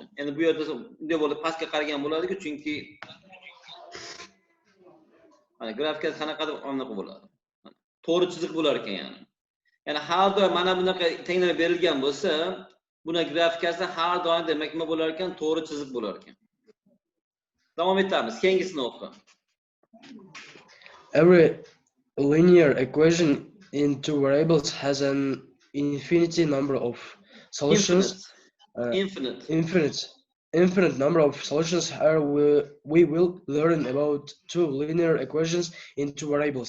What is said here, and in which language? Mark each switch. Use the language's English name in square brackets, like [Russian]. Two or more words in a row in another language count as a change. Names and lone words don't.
[Uzbek] Endi bu yerda bunday bo'lib pastga qaragan bo'ladi-ku, chunki mana grafikasi qanaqadir aniq bo'ladi. To'g'ri chiziq bo'lar ekan yani. Yani har doim mana bunaqa tenglama berilgan bo'lsa, buni grafikasi har doim demak nima bo'lar ekan? To'g'ri chiziq bo'lar ekan. Davom etamiz. Keyingisini o'qi. [English] Every linear equation in two variables has an infinity number of solutions. Infinite number of solutions. Here we will learn about two linear equations in two variables.